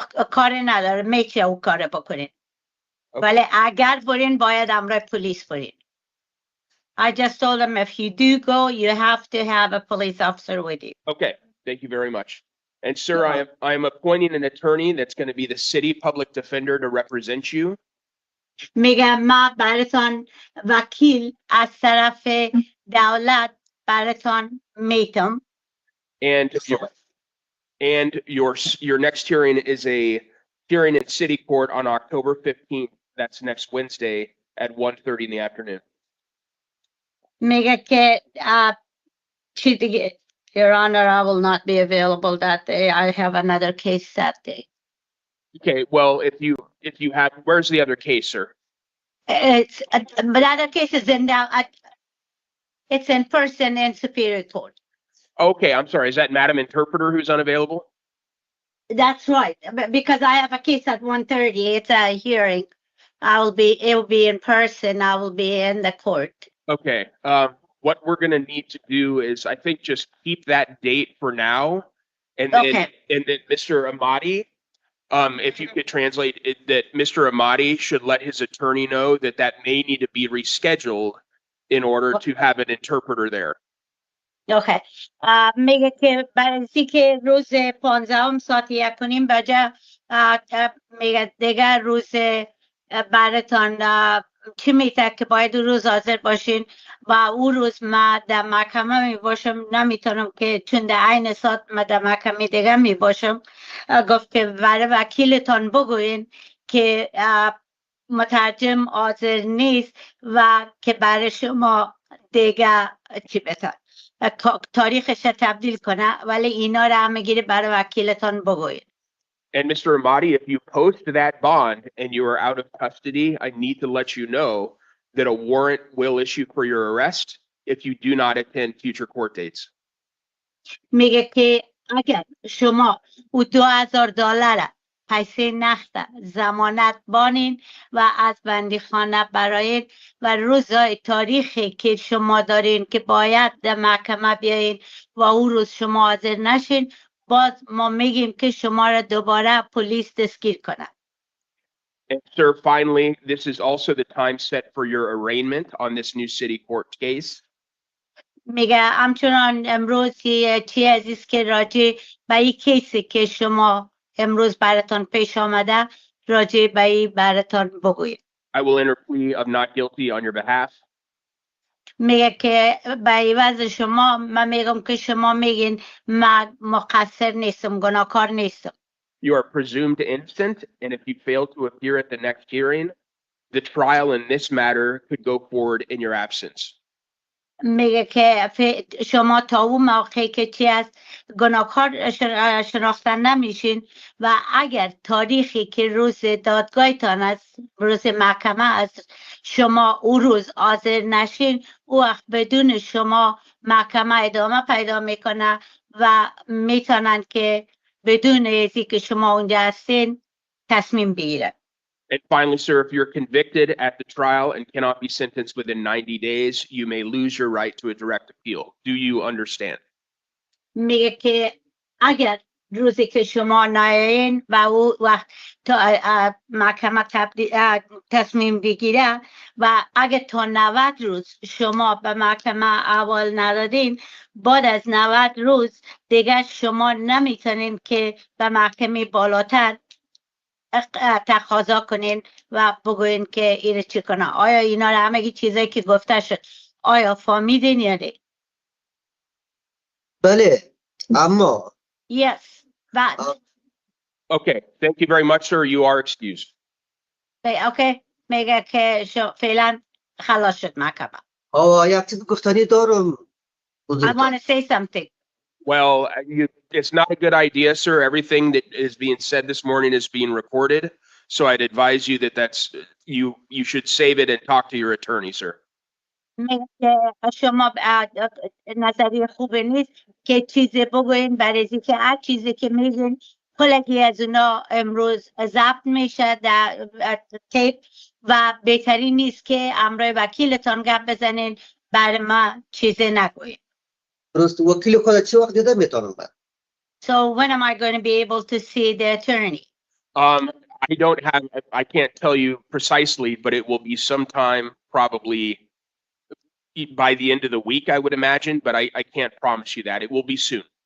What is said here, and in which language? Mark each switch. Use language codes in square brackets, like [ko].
[fa] کاری نداره، میشه او کار بکنین. ولی اگر برین باید امرای پلیس برین. [en] I just told them if you do go, you have to have a police officer with you. Okay, thank you very much. And sir, I am appointing an attorney that's going to be the city public defender to represent you. [fa] میگم ما براتون وکیل از طرف دولت براتون میتم. [en] And your next hearing is a hearing in city court on October 15th. That's next Wednesday at 1:30 in the afternoon. [fa] میگه که چی دیگه؟ [en] Your Honor, I will not be available that day. I have another case that day. Okay, well, if you have, where's the other case, sir? It's but other cases in it's in person in Superior Court. Okay, I'm sorry. Is that Madam Interpreter who's unavailable? That's right, because I have a case at 1:30. It's a hearing. It will be in person. I will be in the court. Okay. What we're going to need to do is, I think, just keep that date for now, and then Mr. Amati, if you could translate it, that Mr. Amati should let his attorney know that may need to be rescheduled in order to have an interpreter there. Okay. [fa] میگه که برای که روز 15 ساعت 1:30 بجه میگه دیگه روز براتون چی میگه که باید روز حاضر باشین و او روز ما در محکمه می باشم، نمیتونم که چون در عین ساعت ما در محکمه دیگه می باشم. گفت که برای وکیلتان بگوین که مترجم حاضر نیست و که برای شما دیگه چی بتن تاریخش تبدیل کنه، ولی اینا رو همه گیری برای وکیلتان بگوین. [en] And Mr. Amati, if you post that bond and you are out of custody, I need to let you know that a warrant will issue for your arrest if you do not attend future court dates. [fa] میگه که اگر شما او $2,000 پیسه نقد ضمانت بانین و از بندیخانه براین و روزهای تاریخی که شما دارین که باید در محکمه بیاین و او روز شما حاضر نشین، باز ما میگیم که شما را دوباره پلیس دستگیر کنه. [en] And sir, finally, this is also the time set for your arraignment on this new city court case. [fa] میگه همچنان امروز چی عزیز که راجع به این کیسی که شما امروز براتون پیش آمده راجع به این براتون بگوید. [en] I will enter plea of not guilty on your behalf. [fa] میگه که به عوض شما من میگم که شما میگین من مقصر نیستم، گناهکار نیستم. [en] You are presumed innocent, and if you fail to appear at the next hearing, the trial in this matter could go forward in your absence. [fa] میگه که شما تا اون موقعی که چی است گناهکار شناخته نمیشین و اگر تاریخی که روز دادگاهتان است، روز محکمه است، شما او روز حاضر نشین، او وقت بدون شما محکمه ادامه پیدا میکنه و میتونن که بدون ازی که شما اونجا هستین تصمیم بگیرن. [en] And finally, sir, if you're convicted at the trial and cannot be sentenced within 90 days, you may lose your right to a direct appeal. Do you understand? [fa] میگه که اگر روزی که شما نیاین و او وقت تا محکمه تصمیم بگیره و اگه تا 90 روز شما به محکمه احوال ندادین، بعد از 90 روز دیگه شما نمیتونین که به محکمه بالاتر تقاضا کنین و بگوین که اینو چی کنه. آیا اینا همه چیزایی که گفته شد آیا فهمیدین یا نه؟ بله اما [en] Yes. But Okay, thank you very much, sir. You are excused. okay. [fa] میگه که فعلا خلاص شد محکمه. یک چیز گفتنی دارم [en] I [fa] بزرگوار. [en] want to say something. Well, it's not a good idea, sir. Everything that is being said this morning is being recorded. So I'd advise you that you should save it and talk to your attorney, sir. [fa] میگه که شما نظری خوب نیست که چیزی بگوین برای که هر چیزی که میگین کلگی از اونا امروز ضبط میشه در تیپ و بهترین نیست که امروی وکیلتان گپ بزنین برای ما چیزی نگوین. درست وکیل خود چه وقت دیده میتونم بعد [en] So when am I going to be able to see the attorney? I can't tell you precisely, but it will be sometime probably by the end of the week, I would imagine, but I can't promise you that. It will be soon.